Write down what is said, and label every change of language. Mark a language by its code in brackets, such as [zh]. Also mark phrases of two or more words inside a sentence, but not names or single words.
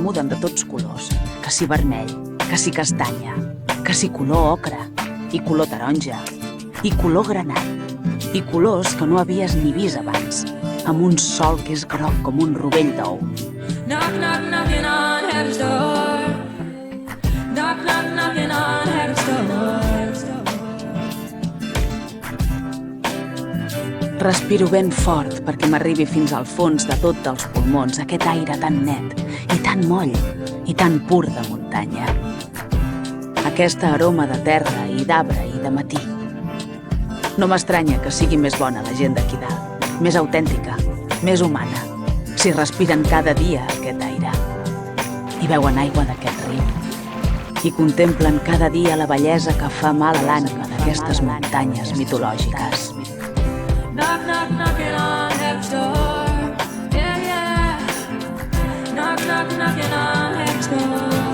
[ca] muden de tots colors, que si vermell, que si castanya, que si color ocre, i color taronja, i color granat, i colors que no havies ni vist abans, amb un sol que és groc com un rovell d'ou. [en] Knock, knock, knocking on heaven's door. Knock, knock, knocking on heaven's door. [ca] Respiro ben fort perquè m'arribi fins al fons de tot dels pulmons aquest aire tan net i tan moll i tan pur de muntanya. Aquesta aroma de terra i d'arbre i de matí. No m'estranya que sigui més bona la gent d'aquí dalt, més autèntica, més humana, si respiren cada dia aquest aire. I beuen aigua d'aquest riu. I contemplen cada dia la bellesa que fa mal a l'ànima d'aquestes muntanyes mitològiques. [en] Knock, knock, knocking on heaven's door. Yeah, yeah. Knock, knock, knocking on heaven's door.